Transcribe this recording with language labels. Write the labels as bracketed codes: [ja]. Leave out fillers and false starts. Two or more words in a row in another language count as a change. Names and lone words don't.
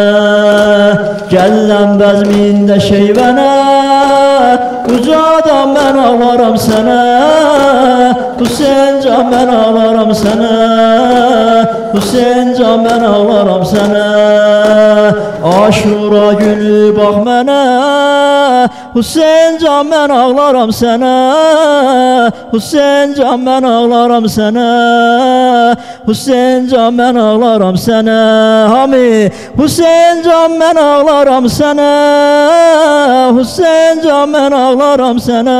[tr] Gellem bezminde şeyvene, ucadan ben ağlaram sana. Hüseyin can ben ağlaram sana. Hüseyin can ben ağlaram sana. [az] Aşura günü bak mənə, Hüseyin can mən ağlaram sənə. Hüseyin can mən ağlaram sənə. Hüseyin can mən ağlaram sənə. Hami Hüseyin can mən ağlaram sənə. Hüseyin can mən ağlaram sənə.